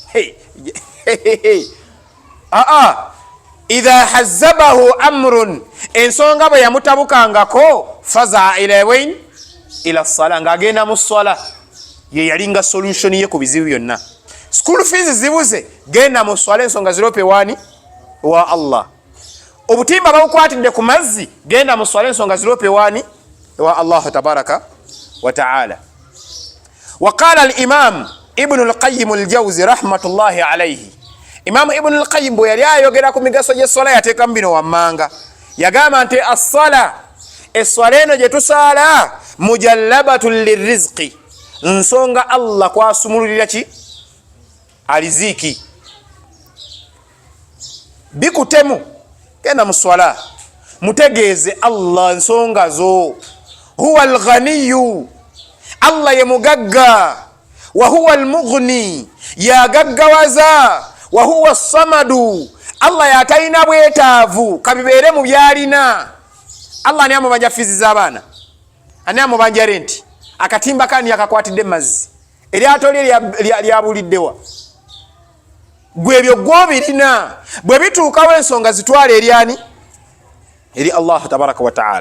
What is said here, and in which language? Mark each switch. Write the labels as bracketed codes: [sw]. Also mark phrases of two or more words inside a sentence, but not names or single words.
[ar] إذا حزبه أمر, [lg] ensonga bwe yamutabukangako [ar] فزع إلى الصلاة, [lg] ng'agenda mu swala. Ye yalinga solution ye ku bizibu byonna. [en] School fees [lg] zibuze, genda mu swala, ensonga zirope wani wa Allah. Obutimba babukwatidde ku mazzi, genda mu swala, ensonga zirope wani wa Allah [ar] تبارك وتعالى. وقال الإمام ابن القيم الجوزي رحمة الله عليه. [lg] Imam Ibn al-Qayyim bwe yali ayogera ku migaso gy'esswala yateeka mu bino wammanga. Yagamba nti as-sala, esswala eno gye tusaala [ar] مجلبة للرزق, [lg] nsonga Allah kwasumululira ki? Aliziki. Bikutemu genda mu swala mutegeeze Allah nsonga zo. [ar] هو الغني, [lg] Allah ye mugagga. [ar] وهو المغني, [lg] yagaggawaza. [ar] وهو الصمد, [lg] Allah yatalina bwetaavu kabibeere mu byalina. Allah ani amubanja fizi z'abaana? Ani amubanja renti? Akatimba kani yakakwatidde mazzi? Eryato lye lyabuliddewa? Gwe ebyo gw'obirina. Bwe bituukawo ensonga zitwala eryani? Eri Allah [ar] تبارك وتعالى.